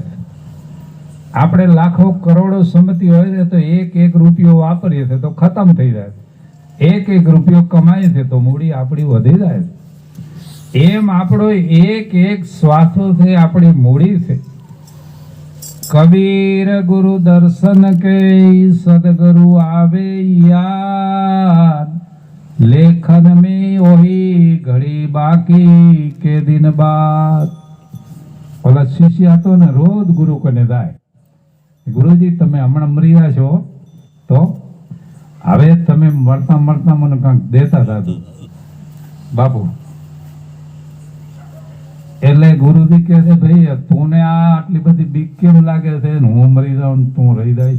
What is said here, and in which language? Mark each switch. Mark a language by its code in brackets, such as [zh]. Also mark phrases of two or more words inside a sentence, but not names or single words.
[gu] આપણે લાખો કરોડો સંપત્તિ હોય છે તો એક રૂપિયો વાપરીએ છે તો ખતમ થઈ જાય, એક રૂપિયો કમાય છે તો મૂડી આપણી વધી જાય. એમ આપણો એક શ્વાસો છે આપણી મૂડી છે. [hi] कबीर गुरु दर्शन के सदगुरु आवे याद, લેખન में वही घड़ी बाकी के दिन बाद. [gu] ઓલા શિષ્ય હતો ને રોજ ગુરુ કને જાય, ગુરુજી તમે હમણાં મરી રહ્યા છો તો હવે તમે મળતા મળતા મને કાંઈક દેતા દાદુ બાપુ. એટલે ગુરુજી કહે છે ભાઈ તું ને આ આટલી બધી બીક કેમ લાગે છે, હું મરી જાઉં તું રહી જાય.